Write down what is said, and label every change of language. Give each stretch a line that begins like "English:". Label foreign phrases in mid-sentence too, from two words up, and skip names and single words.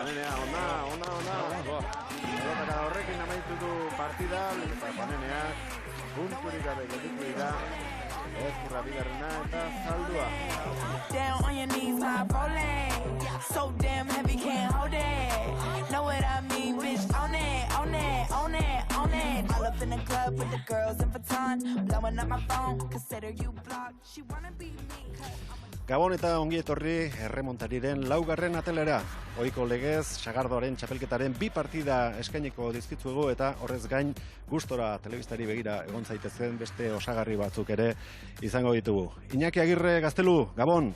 English: Down on your knees, vibe rolling. So damn heavy, can't hold it. Know what I mean, bitch, on it, on it, on it, on it. All up in the club with the girls in Vuitton, blowing up my phone, consider you blocked. She wanna be me,
Basque: Gabon eta ongi etorri erremontariren laugarren atelera. Ohiko legez, Sagardoaren txapelketaren 2 partida eskainiko dizkitzuegu eta horrez gain gustora telebistari begira egon zaitezen beste osagarri batzuk ere izango ditugu. Iñaki Agirre, Gaztelu, Gabon.